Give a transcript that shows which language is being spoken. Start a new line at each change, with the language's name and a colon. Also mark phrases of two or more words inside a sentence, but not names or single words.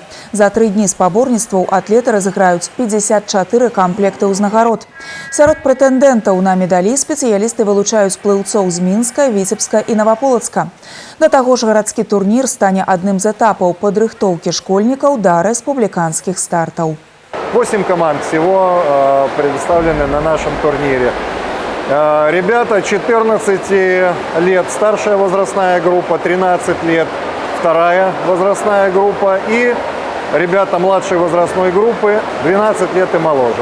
Belarusian: За 3 дні спаборніцтваў атлеты разыграюць 54 камплекты ўзнагарод. Сярод прэтэндэнтаў на медалі спецыялісты вылучаюць плыўцоў з Мінска, Віцебска і Наваполацка. Да таго ж гарадскі турнір стане адным з этапаў падрыхтоўкі школьнікаў да рэспубліканскіх стартаў.
Russian: 8 команд всего представлены на нашем турнире. Ребята 14 лет, старшая возрастная группа, 13 лет, вторая возрастная группа и ребята младшей возрастной группы 12 лет и моложе.